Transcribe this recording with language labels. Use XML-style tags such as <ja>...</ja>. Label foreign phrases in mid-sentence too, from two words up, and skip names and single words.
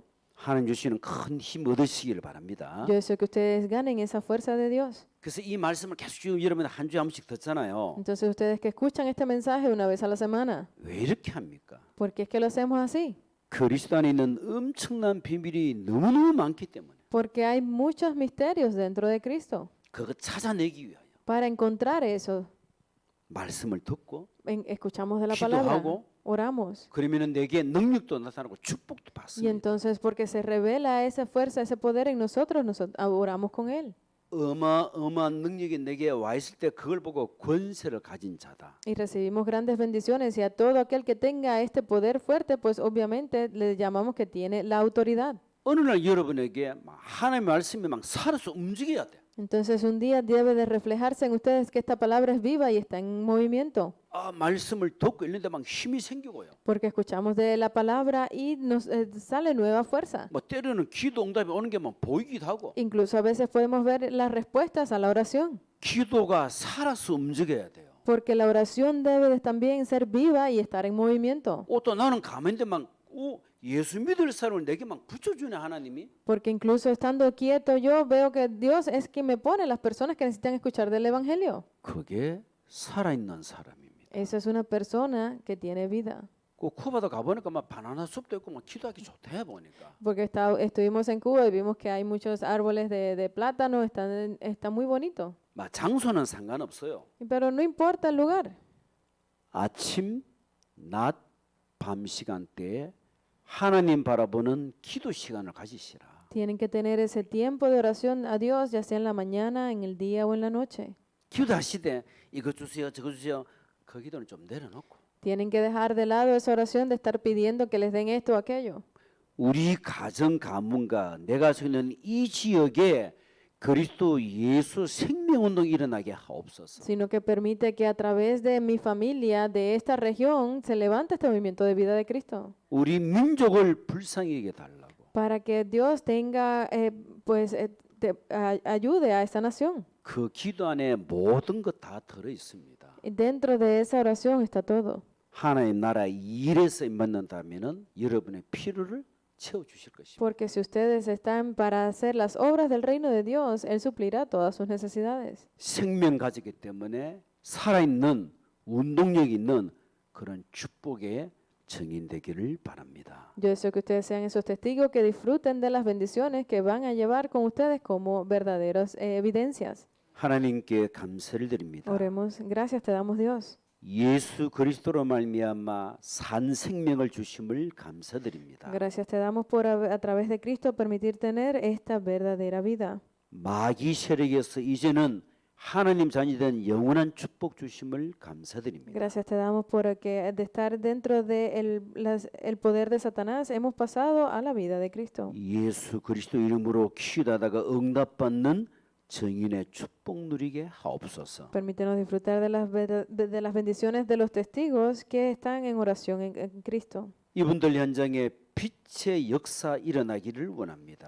<ko>하나님 주시는 큰 힘 얻으시기를 바랍니다.</ko> <es>Yo deseo que ustedes ganen esa fuerza de Dios.</es> <ko>그래서 이 말씀을 계속 지금 여러분 한 주에 한 번씩 듣잖아요.</ko> <es>Entonces ustedes que escuchan este mensaje una vez a la semana,</es> <ko>왜 이렇게 합니까?</ko> <es>¿por qué es que lo hacemos así?</es> <ko>그리스도 안에 있는 엄청난 비밀이 너무너무 많기 때문에</ko> <es>Porque hay muchos misterios dentro de Cristo.</es> <ko>그거 찾아내기 위하여</ko> <es>Para encontrar eso,</es> <ko>말씀을 듣고</ko> <es>escuchamos de la palabra,</es> <ko>기도하고</ko> <es>oramos.</es> <ko>그러면은 내게 능력도 나타나고 축복도</ko> <es>Y</es> <ko>받습니다.</ko> <es>entonces, porque se revela esa fuerza, ese poder en nosotros, oramos con Él.</es> <ko>어마어마한 능력이 내게 와 있을 때 그걸 보고 권세를 가진 자다.</ko> <es>Y recibimos grandes bendiciones. Y a todo aquel que tenga este poder fuerte, pues obviamente le llamamos que tiene la autoridad.</es> <ko>어느 날 여러분에게 막 하나님의 말씀이 막 살아서 움직여야 돼.</ko> <es>Entonces un día debe de reflejarse en ustedes que esta palabra es viva y está en movimiento.</es> <ko>아, 말씀을 듣고 있는데 막 힘이 생기고요.</ko> <es>Porque escuchamos de la palabra y nos sale nueva fuerza.</es> <ko>뭐 때로는 기도 응답이 오는 게 막 보이기도 하고.</ko> <es>Incluso a veces podemos ver las respuestas a la oración.</es> <ko>기도가 살아서 움직여야 돼요.</ko> <es>Porque la oración debe de también ser viva y estar en movimiento.</es> <ko>또 나는 가만히 있는데 막 예수 믿을 사람을 내게 막 붙여주네 하나님이.</ko> <es>Porque incluso estando quieto yo veo que Dios es quien me pone las personas que necesitan escuchar del Evangelio.</es> <ko>그게 살아있는 사람입니다.</ko> <es>Esa es una persona que tiene vida.</es> <ko>그 쿠바도 가보니까 막 바나나 숲도 있고 막 기도하기 좋대 보니까.</ko> <es>Porque estuvimos en Cuba y vimos que hay muchos árboles de plátano, está muy bonito.</es> <ko>막 장소는 상관없어요.</ko> <es>Pero no importa el lugar.</es> <ko>아침, 낮, 밤 시간대에 하나님 바라보는 기도 시간을 가지시라.</ko> <es>Tienen que tener ese tiempo de oración a Dios, ya sea en la mañana, en el día o en la noche.</es> <ko>기도하시되 이거 주세요, 저거 주세요. 그 기도는 좀 내려놓고</ko> <es>Tienen que dejar de lado esa oración de estar pidiendo que les den esto o aquello.</es> <ko>우리 가정 가문과 내가 서 있는 이 지역에 그리스도 예수 생명운동이 일어나게 하옵소서.</ko> <es>Sino que permite que a través de mi familia, de esta región, se levante este movimiento de vida de Cristo.</es> <ko>우리 민족을 불쌍히 여겨 달라고.</ko> <es>Para que Dios tenga, ayude a esta nación.</es> <ko>그 기도 안에 모든 것 다 들어 있습니다.</ko> <es>Y dentro de esa oración está todo.</es> <ko>하나님 나라 일에서 임받는다면은 여러분의 필요를 채워 주실 것입니다.</ko> <es>Porque si ustedes están para hacer las obras del reino de Dios, Él suplirá todas sus necesidades.</es> <ko>생명 가지기 때문에 살아있는 운동력 있는 그런 축복의 증인되기를 바랍니다.</ko> <es>Yo deseo que ustedes sean esos testigos que disfruten de las bendiciones que van a llevar con ustedes como verdaderas evidencias.</es> <ko>하나님께 감사를 드립니다.</ko> <es>Oremos, gracias te damos Dios.</es> <ko>예수 그리스도로 말미암아 산 생명을 주심을 감사드립니다.</ko> <es>Gracias te damos por a través de Cristo permitir tener esta verdadera vida.</es> <ko>마귀 세력에서 이제는 하나님 자녀된 영원한 축복 주심을 감사드립니다.</ko> <es>Gracias te damos por que de estar dentro de el poder de Satanás hemos pasado a la vida de Cristo.</es> <ko>예수 그리스도 이름으로 기도하다가 응답받는 정인의 축복 누리게 하옵소서.</ko> <es>Permítenos disfrutar de las bendiciones de los testigos que están en oración en Cristo.</es> <ko>이분들 현장에 빛의 역사 일어나기를 원합니다.</ko>